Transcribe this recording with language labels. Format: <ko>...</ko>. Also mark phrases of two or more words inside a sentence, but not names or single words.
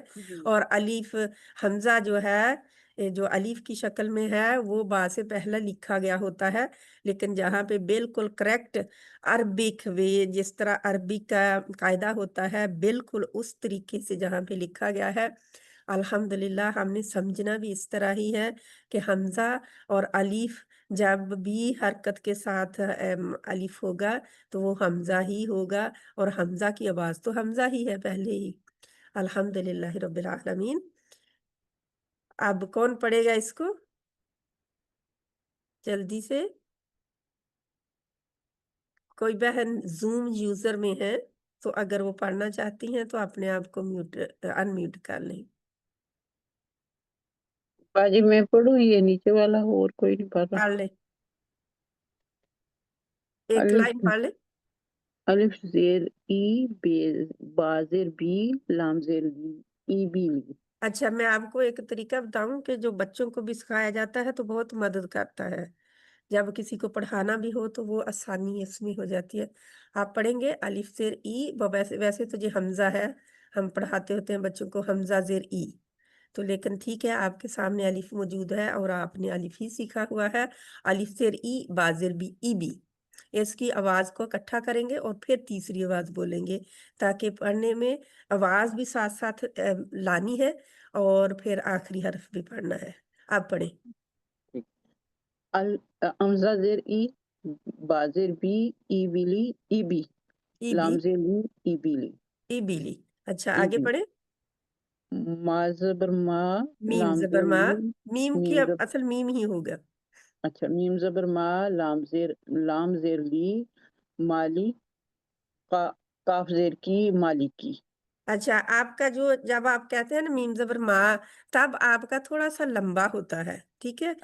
<hi>और अलीफ हमजा जो है, जो अलीफ की शक्ल में है, वो बा से पहले लिखा गया होता है, लेकिन जहाँ पे बिल्कुल</hi> <en>correct Arabic way,</en> <hi>जिस तरह अरबी का कायदा होता है, बिल्कुल उस तरीके से जहाँ पे लिखा गया है, अल्हम्दुलिल्लाह हमने समझना भी इस तरह ही है कि हमजा और अलीफ जब भी हरकत के साथ अलीफ होगा तो वो हमजा ही होगा, और हमजा की आवाज तो हमजा ही है पहले ही।</hi> <ar>الحمد لله رب العالمين.</ar> <hi>अब कौन पढ़ेगा इसको जल्दी से? कोई बहन</hi> <en>Zoom user</en> <hi>में है तो अगर वो पढ़ना चाहती हैं तो अपने आप को अनम्यूट कर लें। बाजी मैं पढ़ूँ, ये नीचे वाला और कोई नहीं पढ़ रहा। पढ़ ले, एक लाइन अलिफ पढ़ ले। अलिफ जेर ई, बे बा जेर बी, लाम जेर ई बी। अच्छा, मैं आपको एक तरीका बताऊं कि जो बच्चों को भी सिखाया जाता है तो बहुत मदद करता है। जब किसी को पढ़ाना भी हो तो वो आसानी इसमें हो जाती है। आप पढ़ेंगे अलिफ जेर ई, वैसे वैसे तो ये हमजा है, हम पढ़ाते होते हैं बच्चों को हमजा जेर ई, तो लेकिन ठीक है, आपके सामने अलिफ मौजूद है और आपने अलिफ ही सीखा हुआ है। अलिफ जेर ई, बाजेर बी, ई बी, इसकी आवाज को इकट्ठा करेंगे और फिर तीसरी आवाज बोलेंगे, ताकि पढ़ने में आवाज भी साथ साथ लानी है और फिर आखिरी हर्फ भी पढ़ना है। आप पढ़ें। ठीक। हमजा जेर ई, बाजेर बी, ई बिली, ई बी, ई बी, लाम जेर ली, ई बिली, ई बीली। अच्छा, ई आगे बी, पढ़े। मा जबर मा, मीम लाम जबर जेर मा, मीम, मीम की मीम अब जब असल मीम ही होगा। अच्छा मीम जबर मा, लाम जेर ली, माली, का, काफ जेर की, मालिकी। अच्छा, आपका जो जब आप कहते हैं ना मीम जबर मा, तब आपका थोड़ा सा लंबा होता है, ठीक है।</hi>